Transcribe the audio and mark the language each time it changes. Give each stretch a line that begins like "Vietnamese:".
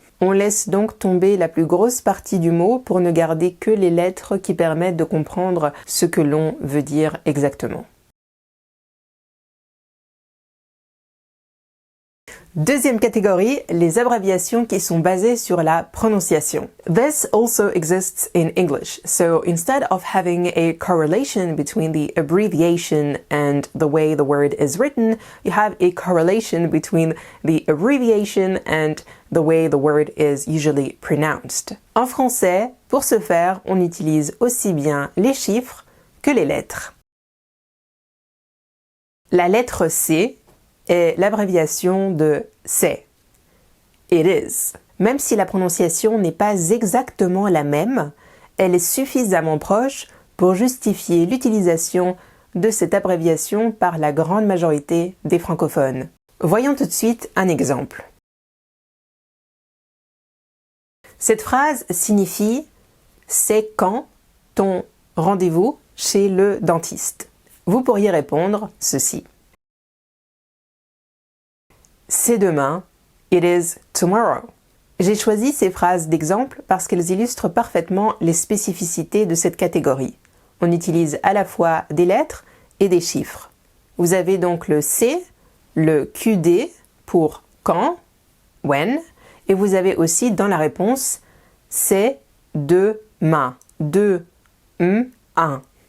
French: On laisse donc tomber la plus grosse partie du mot pour ne garder que les lettres qui permettent de comprendre ce que l'on veut dire exactement. Deuxième catégorie, les abréviations qui sont basées sur la prononciation.
English: This also exists in English, so instead of having a correlation between the abbreviation and the way the word is written, you have a correlation between the abbreviation and the way the word is usually pronounced.
French: En français, pour ce faire, on utilise aussi bien les chiffres que les lettres. La lettre C est l'abréviation de c'est.
English: It is.
French: Même si la prononciation n'est pas exactement la même, elle est suffisamment proche pour justifier l'utilisation de cette abréviation par la grande majorité des francophones. Voyons tout de suite un exemple. Cette phrase signifie « C'est quand ton rendez-vous chez le dentiste ?» Vous pourriez répondre ceci. C'est demain,
English: it is tomorrow.
French: J'ai choisi ces phrases d'exemple parce qu'elles illustrent parfaitement les spécificités de cette catégorie. On utilise à la fois des lettres et des chiffres. Vous avez donc le c'est le QD pour quand, when, et vous avez aussi dans la réponse c'est demain, un.